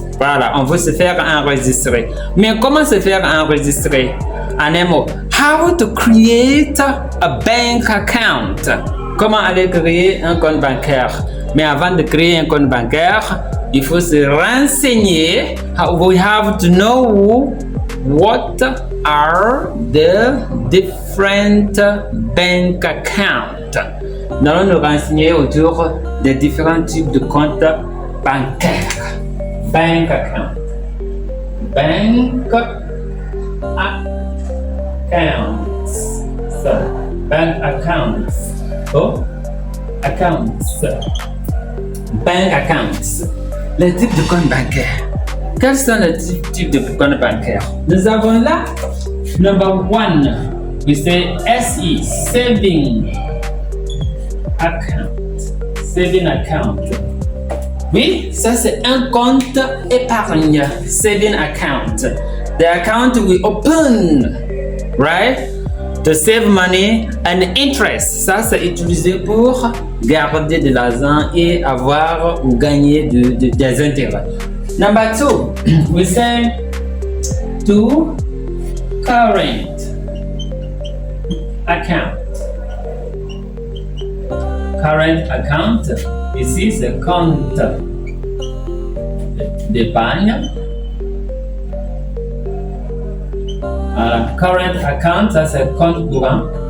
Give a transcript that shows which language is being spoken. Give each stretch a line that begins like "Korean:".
French: Voilà, on veut se faire enregistrer. Mais comment se faire enregistrer? En un mot,
English: how to create a bank account.
French: Comment aller créer un compte bancaire? Mais avant de créer un compte bancaire, il faut se renseigner.
English: We have to know what are the different bank accounts.
French: Nous allons nous renseigner autour des différents types de comptes bancaires.
English: Bank account. Bank accounts. So, bank accounts. Oh, accounts. Bank accounts.
French: Les types de comptes bancaires. Quels sont les types de comptes bancaires? Nous avons là,
English: number one, we say SE, saving account. Saving account.
French: Oui, ça c'est un compte épargne.
English: Saving account. The account we open, right? To save money and interest.
French: Ça c'est utilisé pour garder de l'argent et avoir ou gagner des intérêts.
English: Number two, we say to current account. Current account,
French: ici c'est compte d'épargne. Voilà,
English: current account,
French: ça c'est compte courant.